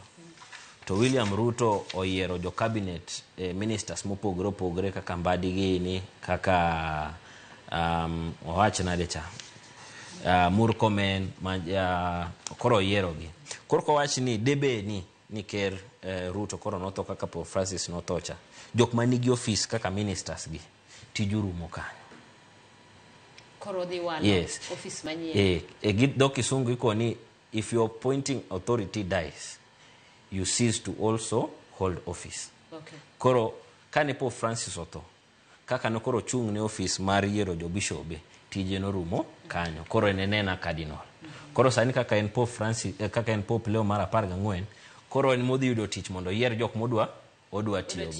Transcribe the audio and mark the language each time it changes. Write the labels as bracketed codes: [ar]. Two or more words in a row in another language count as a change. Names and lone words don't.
[luo] To William Ruto oyiero jo [en] cabinet ministers [luo] mopogore opogore kaka Mbadi gini kaka owachna decha Murkomen koro yiero gi. Koro kowach ni debe ni Ker Ruto koro notho kaka Pope Francis nothocha. Jok manigi office kaka ministers gi tijuru mokanyo. Koro di walo yes. Office manyien. Gidho kisungu iko ni [en] if your appointing authority dies you cease to also hold office. Okay. [luo] Koro kane Pope Francis otho kaka no koro chung ne office mar yiero jo bishobe tije no rumo kanyo koro enena cardinal. Koro sani kaka en Pope Francis kaka en Pope Leo mar 14 koro en modhi yudo tich mondo yier jok odwa tiyogo.